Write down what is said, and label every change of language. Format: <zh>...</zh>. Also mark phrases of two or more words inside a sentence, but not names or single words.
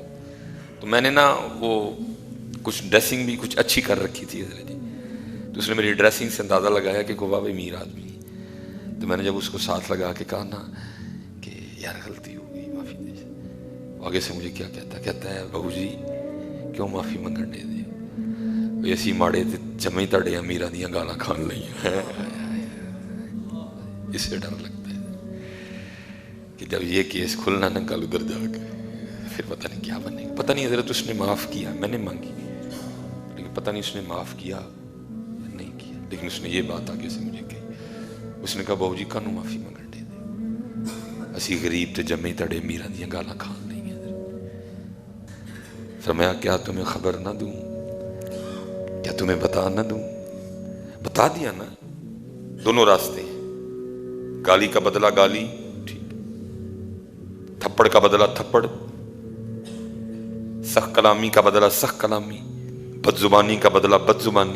<ur>تو میں نے نا وہ کچھ ڈریسنگ بھی کچھ اچھی کر رکھی تھی حضرت جی. تو اس نے میری ڈریسنگ سے اندازہ لگایا کہ گوا بھائی امیر آدمی. تو میں نے جب اس کو ساتھ لگا کے کہا نا کہ یار غلطی ہو گئی, معافی دے. آگے سے مجھے کیا کہتا ہے,</ur> <pa>بہو جی کیوں معافی منگن دے دے, ایسی ماڑے تے جمے تڑے امیراں دیاں گالاں کھان لئیاں.</pa> <ur>اس سے ڈر لگتا ہے کہ جب یہ کیس کھلنا نا کل ادھر جا کے پھر پتہ نہیں کیا بنے گا. پتہ نہیں حضرت اس نے معاف کیا, میں نے مانگی, لیکن پتہ نہیں اس نے معاف کیا یا نہیں کیا. لیکن اس نے یہ بات آگے سے مجھے کہی, اس نے کہا</ur> <pa>بہو جی کانوں معافی منگن دے دے, اسی غریب تے جمے تڑے امیراں دیاں گالاں کھان لئیاں.</pa> <ur>فرمایا کیا تمہیں خبر نہ دوں, کیا تمہیں بتا نہ دوں. بتا دیا نا. دونوں راستے ہیں, گالی کا بدلہ گالی, ٹھیک, تھپڑ کا بدلہ تھپڑ, سخت کلامی کا بدلہ سخت کلامی, بد زبانی کا بدلہ بد زبانی.</ur>